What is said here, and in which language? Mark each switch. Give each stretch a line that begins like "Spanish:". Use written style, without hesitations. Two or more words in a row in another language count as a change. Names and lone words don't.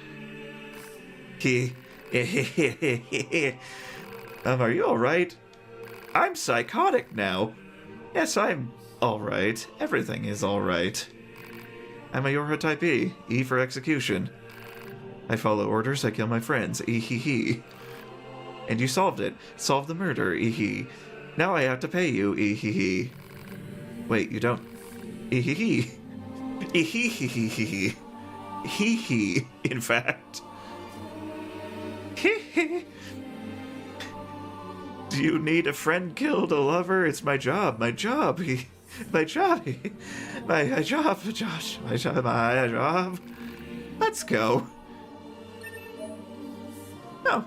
English: Are you alright? I'm psychotic now. Yes, I'm alright. Everything is alright. I'm a Yorha type E. E for execution. I follow orders, I kill my friends. E-hee-hee. And you solved it. Solved the murder. E-hee. Now I have to pay you. E-hee-hee. Wait, you don't... E-hee-hee. E-hee-hee-hee-hee. Hee-hee, in fact. Hee-hee. Do you need a friend killed, a lover? It's my job. My job. My job. My job, Josh. My job. Let's go. No.